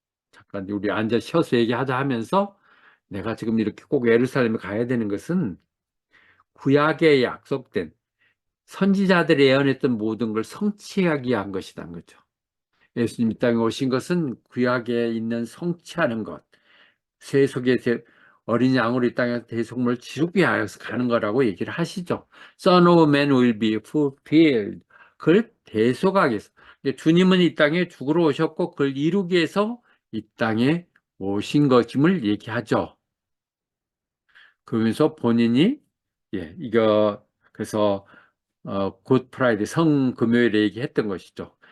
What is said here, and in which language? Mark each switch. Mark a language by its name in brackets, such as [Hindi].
[Korean] 잠깐 우리 앉아 쉬어서 얘기하자 하면서 내가 지금 이렇게 꼭 예루살렘에 가야 되는 것은 구약에 약속된 선지자들이 예언했던 모든 걸 성취하기 위한 것이라는 거죠. 예수님 이 땅에 오신 것은 구약에 있는 성취하는 것, 세속의 어린 양으로 이 땅에서 대속물을 지르기 위하여서 가는 거라고 얘기를 하시죠. [English] Son of Man will be fulfilled. [Korean] 그걸 대속하기 위해서. 주님은 이 땅에 죽으러 오셨고 그걸 이루기 위해서 이 땅에 오신 것임을 얘기하죠. 그러면서 본인이 이거 그래서 굿 프라이드 성금요일에 얘기했던 것이죠.